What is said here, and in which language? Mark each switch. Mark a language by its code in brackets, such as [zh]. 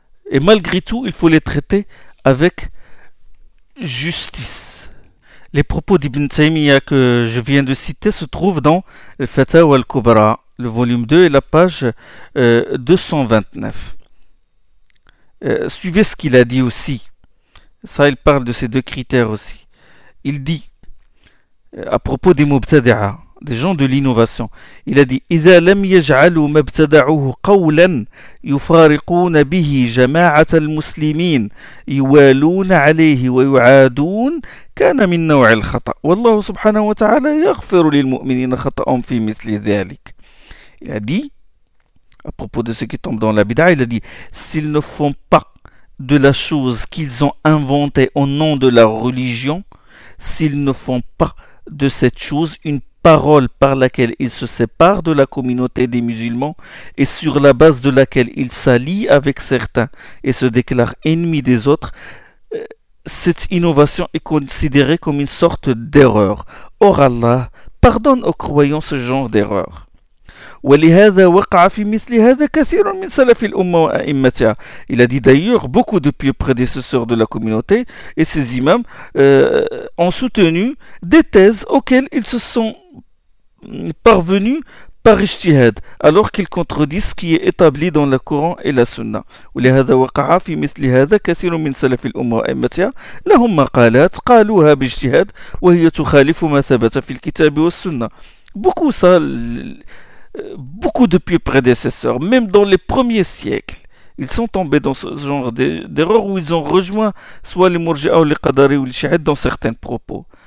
[fr] Et malgré tout, il faut les traiter avec justice. Les propos d'Ibn Taymiyyah que je viens de citer se trouvent dans le Fatawa al-Kubra, le volume 2 et la page 229. Suivez ce qu'il a dit aussi. Ça, il parle de ces deux critères aussi. Il dit à propos des mubtadi'a, des gens de l'innovation, il a dit: [ar] إذا لم يجعلوا مبتدعه قولا يفارقون به جماعة المسلمين يوالون عليه ويعادون كان من نوع الخطأ والله سبحانه وتعالى يغفر للمؤمنين خطأهم في مثل ذلك. [fr] Il a dit à propos de ceux qui tombent dans la bid'a, il a dit: s'ils ne font pas de la chose qu'ils ont inventée au nom de la religion, s'ils ne font pas de cette chose une parole par laquelle ils se séparent de la communauté des musulmans et sur la base de laquelle ils s'allient avec certains et se déclarent ennemis des autres, cette innovation est considérée comme une sorte d'erreur. Or Allah pardonne aux croyants ce genre d'erreur. [ar] ولهذا وقع في مثل هذا كثير من سلف الأمة وأئمتها. [fr] Il a dit d'ailleurs beaucoup de pieux prédécesseurs de la communauté et ses imams ont soutenu des thèses auxquelles ils se sont parvenus par ijtihad alors qu'ils contredisent ce qui est établi dans le Coran et la Sunna. [ar] ولهذا وقع في مثل هذا كثير من سلف الأمة وأئمتها لهم مقالات قالوها باجتهاد وهي تخالف ما ثبت في الكتاب والسنة. [fr] Beaucoup ça, beaucoup de pieux prédécesseurs, même dans les premiers siècles, ils sont tombés dans ce genre d'erreur où ils ont rejoint soit les Murji'a ou les Qadari ou les Shahid dans certains propos.